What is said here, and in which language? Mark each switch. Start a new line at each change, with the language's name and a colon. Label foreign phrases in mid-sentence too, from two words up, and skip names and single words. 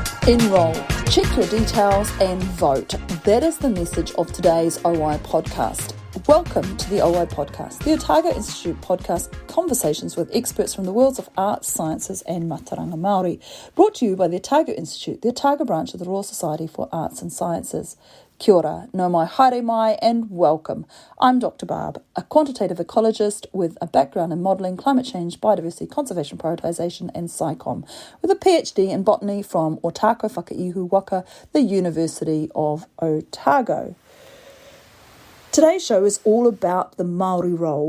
English: Enroll, check your details and vote. That is the message of today's OI podcast. Welcome to the OI podcast, the Otago Institute podcast, conversations with experts from the worlds of arts, sciences and
Māori: Mātauranga Māori,
English: brought to you by the Otago Institute, the Otago branch of the Royal Society for Arts and Sciences.
Māori: Kia ora, no mai, haere mai,
English: and welcome. I'm Dr. Barb, a quantitative ecologist with a background in modelling, climate change, biodiversity, conservation prioritisation and SciComm, with a PhD in botany from Ōtākau Whakaihu Waka, the University of Otago. Today's show is all about the Māori role.